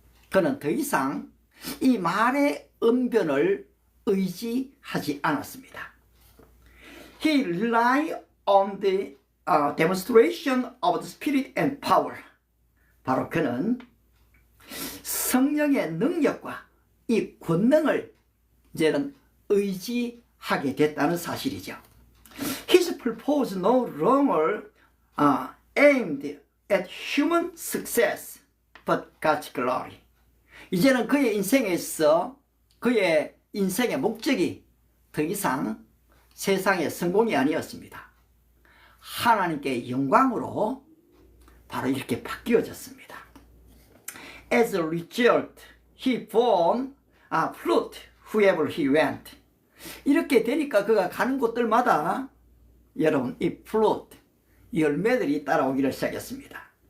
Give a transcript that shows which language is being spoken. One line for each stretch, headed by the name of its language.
Korean: 그는 더 이상 이 말의 언변을 의지하지 않았습니다.
English: He relied on the demonstration of the spirit and power.
Korean: 바로 그는 성령의 능력과 이 권능을 이제는 의지하게 됐다는 사실이죠.
English: His purpose no longer aimed at human success, but God's glory.
Korean: 이제는 그의 인생에서 그의 인생의 목적이 더 이상 세상의 성공이 아니었습니다. 하나님께 영광으로 바로 이렇게 바뀌어졌습니다.
English: As a result, he born fruit wherever he went.
Korean: 이렇게 되니까 그가 가는 곳들마다 여러분 이 fruit, 열매들이 따라오기를 시작했습니다.